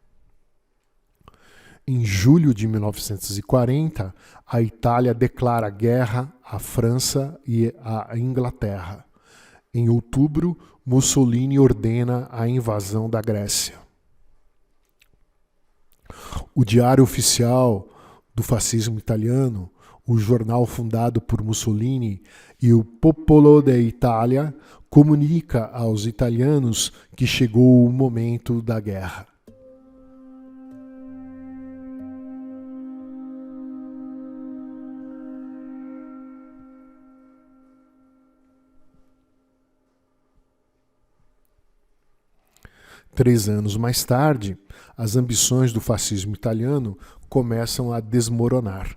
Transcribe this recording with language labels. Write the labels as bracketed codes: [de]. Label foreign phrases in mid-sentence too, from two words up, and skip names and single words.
[pt] Em julho de 1940, a Itália declara guerra à França e à Inglaterra. Em outubro, Mussolini ordena a invasão da Grécia. O Diário Oficial do Fascismo Italiano, o jornal fundado por Mussolini, e o Popolo d'Italia comunica aos italianos que chegou o momento da guerra. Três anos mais tarde, as ambições do fascismo italiano começam a desmoronar.